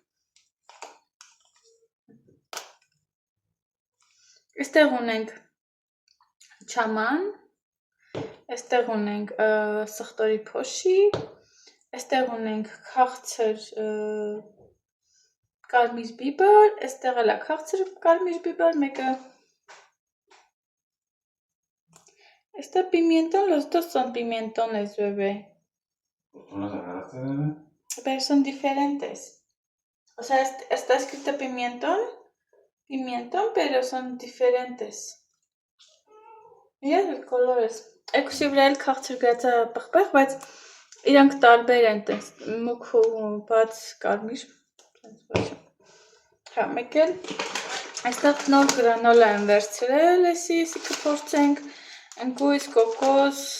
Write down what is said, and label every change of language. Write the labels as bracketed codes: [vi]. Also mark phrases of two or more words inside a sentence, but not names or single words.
[hy] այստեղ ունենք չաման, այստեղ ունենք սխտորի փոշի, այստեղ ունենք քաղցր կարմիր բիբար, այստեղ էլ է քաղցր կարմիր բիբար, մեկը, այստեղ պիմիենտոն, [es] los dos son pimentones, bebé. ¿Los agarraste? Pero son diferentes. O sea, está escrito pimientón, pero son diferentes. Mira el colores. [hy] Եկուսի վրա էլ քաղցր գրած է պղպեղ, բայց իրանք տարբեր են, մուկ ու բաց կարմիր, հա, մեկ էլ, այստեղ նոր գրանոլա եմ վերցրել, եսի կփորձենք, ընկույզ, կոկոս,